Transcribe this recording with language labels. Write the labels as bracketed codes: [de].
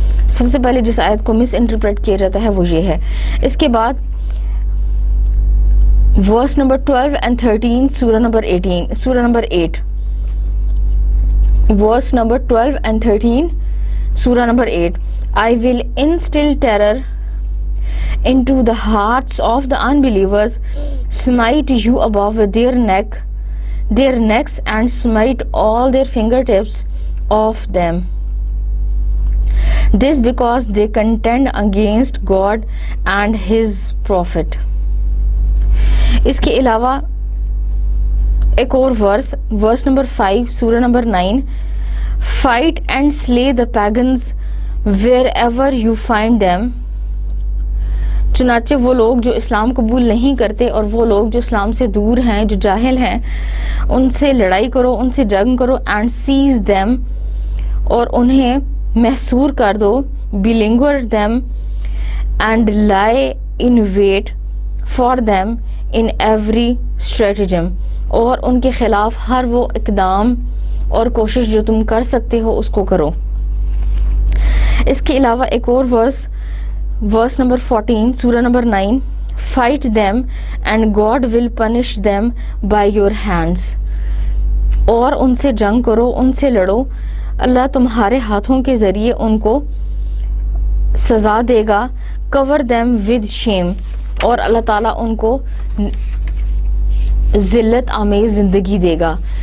[ur] سب سے پہلے جس آیت کو مس انٹرپریٹ کیا جاتا ہے وہ یہ ہے. اس کے بعد ورس نمبر 12 and 13 سورہ نمبر 8 ورس نمبر 12 and 13 سورہ number 8. [en] I will instill terror into the hearts of the unbelievers, smite you above their necks and smite all their fingertips off them. This because they contend against God and His prophet. [ur] اس کے علاوہ ایک اور verse number 5 سورہ number 9. [en] Fight and slay the pagans wherever you find them. [ur] چنانچہ وہ لوگ جو اسلام قبول نہیں کرتے اور وہ لوگ جو اسلام سے دور ہیں، جو جاہل ہیں، ان سے لڑائی کرو، ان سے جنگ کرو. [en] and seize them، [ur] اور انہیں محصور کر دو. [en] beleaguer them and lie in wait for them in every stratagem، [ur] اور ان کے خلاف ہر وہ اقدام اور کوشش جو تم کر سکتے ہو اس کو کرو. اس کے علاوہ ایک اور ورس نمبر 14 سورہ number 9. [en] Fight them and God will punish them by your hands. [ur] اور ان سے جنگ کرو، ان سے لڑو، اللہ تمہارے ہاتھوں کے ذریعے ان کو سزا دے گا. [en] Cover them with shame، [ur] اور اللہ تعالیٰ ان کو ذلت آمیز زندگی دے گا.